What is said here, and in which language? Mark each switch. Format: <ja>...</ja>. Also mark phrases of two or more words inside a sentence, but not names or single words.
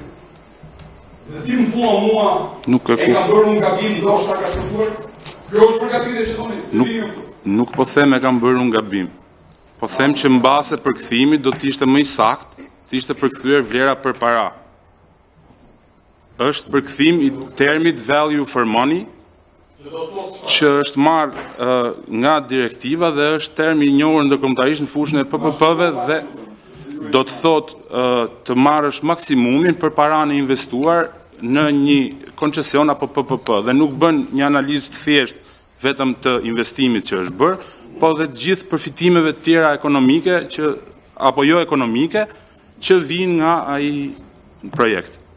<sq>Dhe ti më thua mua, e ka bërë un gabim, ndoshta ka shkuar. Kjo është përgatitje që thoni. Nuk po them e kam bërë un gabim. Po them që mbase përkthimi do të ishte më i saktë, të ishte përkthyer vlera për para. Është përkthim i termit</sq> <en>value for money,</en> <sq>që është marrë nga direktiva dhe është termi i njohur ndërkombëtarisht në fushën e PPP-ve dhe do të thotë të marrësh maksimumin për paranë investuar në një koncesion apo PPP dhe nuk bën një analizë të thjeshtë vetëm të investimit që është bërë, po dhe të gjithë përfitimeve të tjera ekonomike që apo jo ekonomike që vijnë nga ai projekt.</sq>